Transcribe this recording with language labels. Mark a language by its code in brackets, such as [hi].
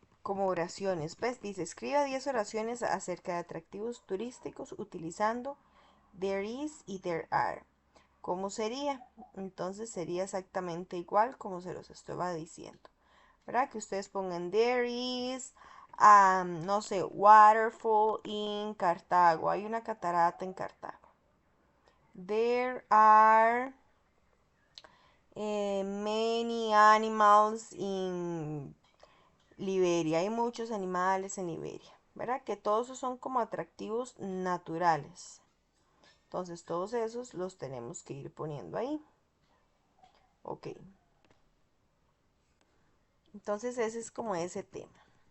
[es] como oraciones. ¿Ves? Dice, escriba 10 oraciones acerca de atractivos turísticos utilizando there is y there are. ¿Cómo sería? Entonces sería exactamente igual como se los estaba diciendo. ¿Verdad? Que ustedes pongan there is, no sé, [en] waterfall in Cartago. [es] Hay una catarata en Cartago. [en] There are many animals in Liberia. [es] Hay muchos animales en Liberia. ¿Verdad? Que todos esos son como atractivos naturales. Entonces todos esos los tenemos que ir poniendo ahí. Ok. Entonces ese es como ese tema.